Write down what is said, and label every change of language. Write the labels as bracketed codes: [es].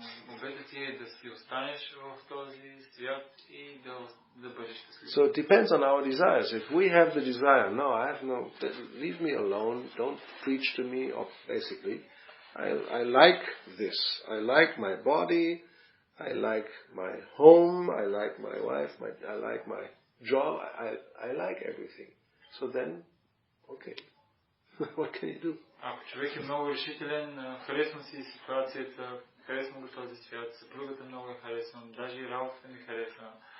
[bg] Обетът ти е да си останеш в този свят и да бъдеш щастлив. [en] So it depends on our desires. If we have the desire, leave me alone, don't preach to me, or basically, I like this. I like my body, I like my home, I like my wife, I like my job, I like everything. So then, okay, what can you do? [bg] Ако човек е много решителен, харесвам си ситуацията, харесвам го този свят, съпругата много я харесвам, даже и работата ми харесва.